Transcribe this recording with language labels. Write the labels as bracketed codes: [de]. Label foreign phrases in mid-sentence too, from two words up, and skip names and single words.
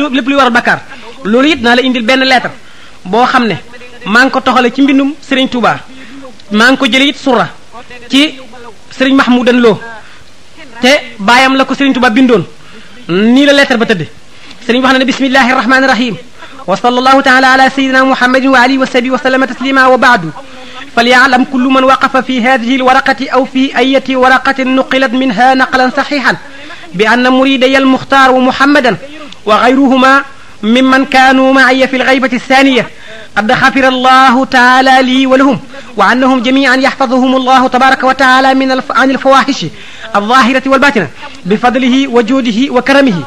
[wo] lépp luy waral bakkaar loolu it naa la indil benn lettre boo xam ne maa ngi ko toxale ci mbindum Serigne Touba maa ngi ko jële it sura ci Serigne Mahmoudan Lo te baayam la ko Serigne Touba bindoon nii la lettre ba tëdd Serigne wax na ne [ar] بسم الله الرحمن الرحيم وصلى الله تعالى على سيدنا محمد وآله وصحبه وسلم تسليما وبعد فليعلم كل من وقف في هذه الورقة أو في أي ورقة نقلت منها نقلا صحيحا بأن مريدي المختار محمدا وغيرهما ممن كانوا معي في الغيبة الثانية قد غفر الله تعالى لي ولهم وأنهم جميعا يحفظهم الله تبارك وتعالى عن الفواحش الظاهرة والباطنة بفضله وجوده وكرمه